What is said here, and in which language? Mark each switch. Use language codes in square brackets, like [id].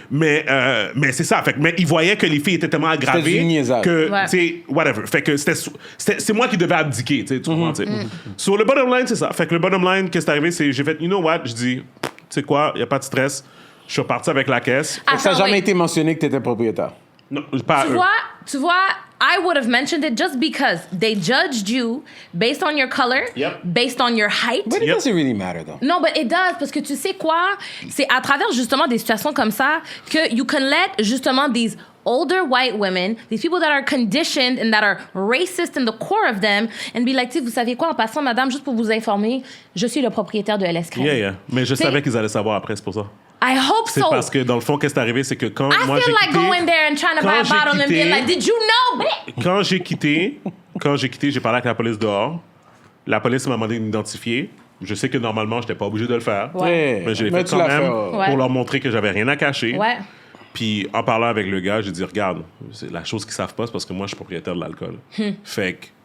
[fr] Mais c'est ça. Fait que, mais il voyait que les filles étaient tellement aggravées que, tu sais, whatever. Fait que c'est moi qui devais abdiquer, tu comprends? Sur le bottom line, c'est ça. Fait que le bottom line, qu'est-ce qui est arrivé, c'est, j'ai fait, [en] you know what? [fr] Je dis, tu sais quoi, il n'y a pas de stress. Je suis reparti avec la caisse. Ça n'a jamais été mentionné que tu étais propriétaire. Non, pas tu vois, [en] I would have mentioned it just because they judged you based on your color, based on your height. But it doesn't really matter, though. [fr] Non, [en] but it does, [fr] parce que tu sais quoi? C'est à travers justement des situations comme ça que [en] you can let justement these older white women, these people that are conditioned and that are racist in the core of them, and be like, [fr] tu sais, vous savez quoi, en passant, madame, juste pour vous informer, je suis le propriétaire de LS Crème. [en] Yeah. [fr] Mais je savais qu'ils allaient savoir après, c'est pour ça. [en] I hope [fr] c'est [en] so. [fr] Parce que dans le fond, qu'est-ce qui est arrivé, c'est que quand moi j'ai quitté... [en] I feel like going there and trying to buy a bottle and being like, did you know, bitch? [fr] Quand j'ai quitté, j'ai parlé avec la police dehors. La police m'a demandé de m'identifier. Je sais que normalement, je n'étais pas obligé de le faire. Mais je l'ai fait quand même pour leur montrer que j'avais rien à cacher. Ouais. Puis en parlant avec le gars, j'ai dit, regarde, c'est la chose qu'ils savent pas, c'est parce que moi, je suis propriétaire de l'alcool. Fait que